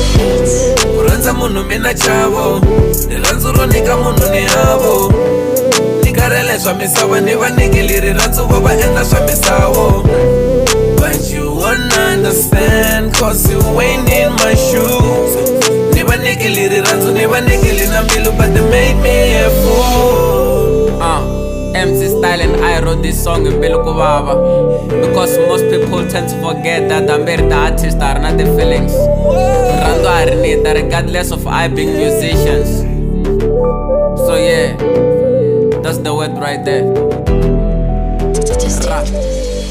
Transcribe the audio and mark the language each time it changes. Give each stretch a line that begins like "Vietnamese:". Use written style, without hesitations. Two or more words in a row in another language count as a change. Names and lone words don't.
Tsonga: ku rhandza munhu mina chavo rirhandzu ro nyika munhu ni havo ni karhele swa misava ni va nikili rirhandzu vo va endla swa misawo but you won't understand cause you ain't in my shoes ni va nikili rirhandzu ni va nikili na mbilu but they made me a fool
English: MC Style and I wrote this song in
Tsonga: Mbilu ku vava
English: because most people tend to forget that Amberi the artist are not the feelings
Tsonga: rirhandzu a ri
English: need regardless of I being musicians so yeah that's the word right there.